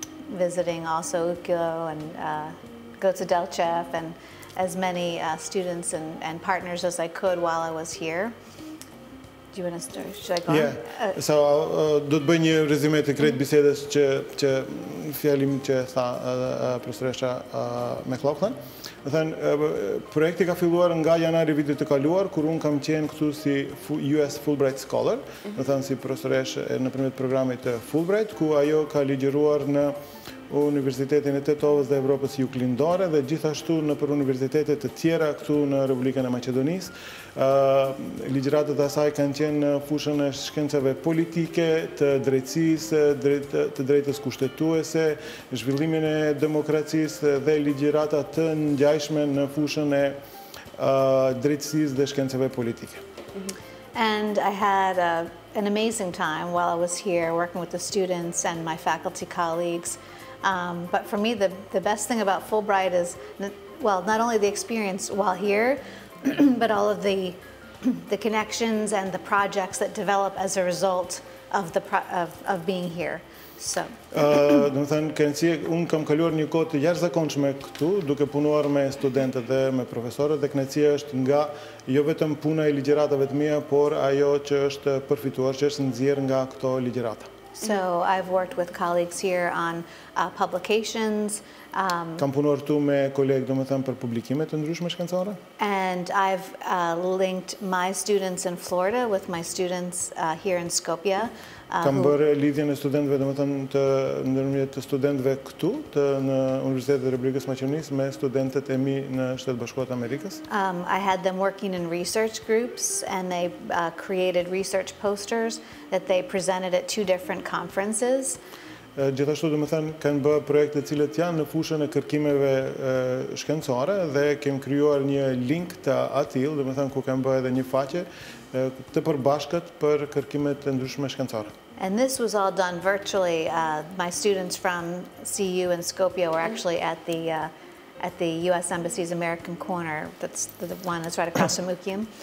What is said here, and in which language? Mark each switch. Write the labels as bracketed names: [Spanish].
[English] visiting also Ukilo and Goce Delchev and as many students and partners as I could while I was here. Do you want to start? Should I go on? Yeah. [Albanian] So, do të bëj një rezime të krejt bisedës që fjalim që tha profesoresha McLauchlan. Do thënë, projekti ka filluar nga janari vitit të kaluar, kur unë kam qenë këtu si US Fulbright Scholar, do thënë si profesoresh nëpërmjet programit të Fulbright, ku ajo ka ligjëruar në Universitetin e Tetovës dhe Evropës Juglindore dhe gjithashtu në për universitetet të tjera këtu në Republikën e Maqedonisë. Ligjëratët e saj kanë qenë në fushën e shkencave politike, të drejtësisë, të drejtës kushtetuese, zhvillimin e demokracisë dhe ligjërata të ngjashme në fushën e drejtësisë dhe shkencave politike. [English] And I had an amazing time while I was here working with the students and my faculty colleagues. But for me, the best thing about Fulbright is, well, not only the experience while here, but all of the connections and the projects that develop as a result of being here. So. [Albanian] Do të thënë, kënaqësi, unë kam kaluar një kohë të jashtëzakonshme këtu, duke punuar me studentët dhe me profesorët, dhe kënaqësia është nga jo vetëm puna e ligjëratave të mia, por ajo që është përfituar, që është nxjerr nga këto ligjërata. [English] So I've worked with colleagues here on publications. [Albanian] Kam punuar këtu me kolegë, domethënë, për publikime të ndryshme shkencore. [English] And I've linked my students in Florida with my students here in Skopje. [Albanian] Kam bërë lidhjen e studentëve, domethënë, ndërmjet të studentëve këtu në Universitetin e Republikës Maqedonisë me studentët e mi në Shtetet Bashkuara të Amerikës. [English] I had them working in research groups, and they created research posters that they presented at 2 different conferences. [Albanian] Gjithashtu, domethënë, kanë bërë projekte të cilët janë në fushën e kërkimeve shkencore dhe kem krijuar një link të atill, domethënë, ku kanë bërë edhe një faqe të përbashkët për kërkimet e ndryshme shkencore. [English] And this was all done virtually. My students from CU and Skopje were actually at the U.S. Embassy's American Corner. That's the one that's right across from Ukium.